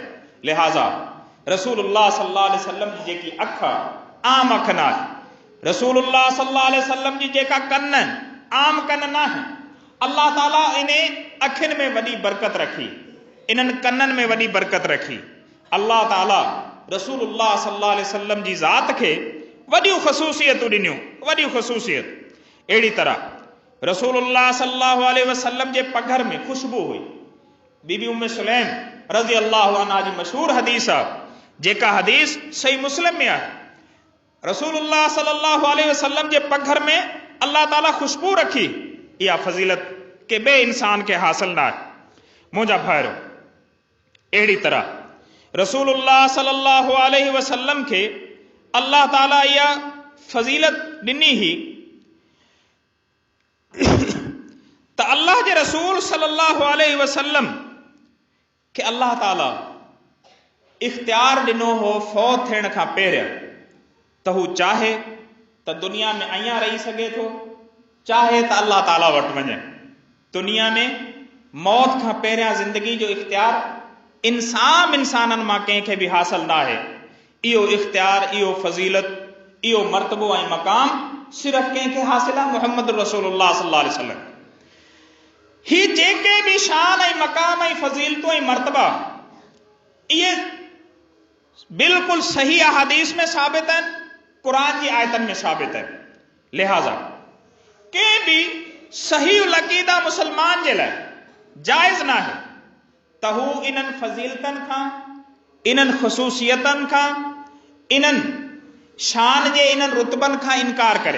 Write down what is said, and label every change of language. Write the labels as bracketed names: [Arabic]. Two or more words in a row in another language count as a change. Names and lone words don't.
[Sindhi] लिहाज़ा रसूलुल्लाह [Arabic] صلى الله عليه وسلم [Sindhi] जी जेकी अख आम अख न आहे, रसूलुल्लाह [Arabic] صلى الله عليه وسلم [Sindhi] जी जेका कन आम कन न आहे। अल्लाह ताला इन अखियुनि में वॾी बरकत रखी, इन्हनि कननि में वॾी बरकत रखी। अल्लाह ताला रसूलुल्लाह [Arabic] صلى الله عليه وسلم [Sindhi] जी ज़ात खे वॾियूं ख़ुसूसियतूं ॾिनियूं, वॾियूं ख़ुसूसियत। अहिड़ी तरह रसूलुल्लाह [Arabic] صلى الله عليه وسلم [Sindhi] जे पघर में ख़ुशबू हुई। बीबी उम्मे सुलैम [Arabic] رضي الله عنها [Sindhi] जी मशहूर हदीस आहे, जेका हदीस सही मुस्लिम में आहे। रसूलुल्लाह [Arabic] صلى الله عليه وسلم [Sindhi] जे पघर में अल्लाह ताला खुशबू रखी। इहा फज़ीलत के बे इंसान के हासिल ना आहे। मुंहिंजा भाइरो, अहिड़ी तरह रसूलुल्लाह [Arabic] صلى الله عليه وسلم [Sindhi] के अल्लाह ताला इहा फज़ीलत ॾिनी ही त अल्लाह जे रसूल [Arabic] صلى الله عليه وسلم [Sindhi] के अल्लाह ताला इख्तियार ॾिनो हो फौत थियण खां पहिरियों त हू चाहे त दुनिया में अञा रही सघे थो, चाहे त अल्लाह ताला वटि वञे। दुनिया में मौत खां पहिरियां ज़िंदगी जो इख्तियार इंसाननि मां कंहिंखे बि हासिल न आहे। इहो इख्तियार, इहो फज़ीलत, इहो मर्तबो ऐं मक़ाम सिर्फ़ कंहिंखे हासिल आहे, [Arabic] محمد رسول الله صلى الله عليه وسلم. [Sindhi] ही जेके बि शान ऐं मक़ाम ऐं फज़ीलतूं ऐं मर्तबा इहे बिल्कुलु सही अहादीस में साबित आहिनि, क़ुरान जी आयतनि में साबित आहिनि। लिहाज़ा कंहिं बि सही अक़ीदा मुसलमान जे लाइ जाइज़ न आहे त हू इन्हनि फज़ीलतनि खां, इन्हनि ख़ुसूसियतनि खां, इन्हनि शान जे इन्हनि रुतबनि खां इनकार करे।